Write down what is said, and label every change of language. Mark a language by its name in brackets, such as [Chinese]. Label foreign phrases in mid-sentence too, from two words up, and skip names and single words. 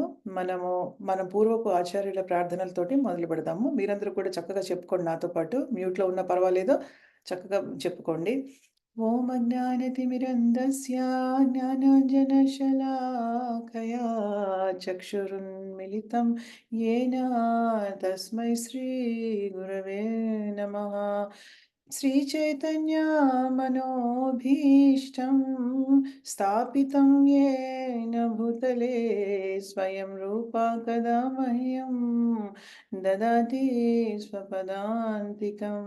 [Telugu] మనము మన పూర్వపు ఆచార్యుల ప్రార్థనలతోటి మొదలుపెడదాము. మీరందరూ కూడా చక్కగా చెప్పుకోండి నాతో పాటు. మ్యూట్‌లో ఉన్నా పర్వాలేదు. చక్కగా చెప్పుకోండి. [Sanskrit] ఓం అజ్ఞానతిమిరంధస్య జ్ఞానాంజనశలాకయా చక్షురున్మిలితం येन తస్మై శ్రీ గురవే నమః. श्रीचैतन्यमनोभीष्टं स्थापितं येन भूतले स्वयं रूपा कदा मह्यं ददाति स्वपदान्तिकम्।